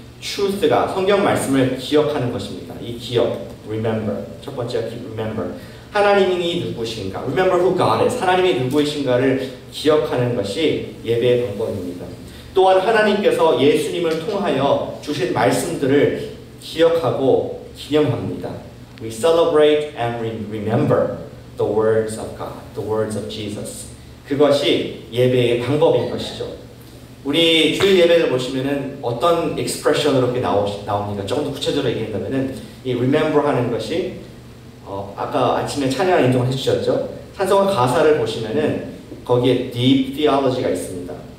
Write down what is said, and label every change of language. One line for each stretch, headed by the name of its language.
Korean: truth가 성경 말씀을 기억하는 것입니다. 이 기억, remember. 첫 번째가 remember. 하나님이 누구신가?
English: Remember who God is.
Korean: 하나님이 누구이신가를 기억하는 것이 예배의 방법입니다. 또한 하나님께서 예수님을 통하여 주신 말씀들을 기억하고 기념합니다.
English: We celebrate and remember the words of God, the words of Jesus.
Korean: 그것이 예배의 방법인 것이죠. 우리 주일 예배를 보시면은 어떤 expression으로 이렇게 나옵니까? 조금 더 구체적으로 얘기한다면은 이 remember 하는 것이 아까 아침에 찬양 인정을 해주셨죠? 찬송가 가사를 보시면은 거기에
English: deep theology
Korean: 가 있습니다.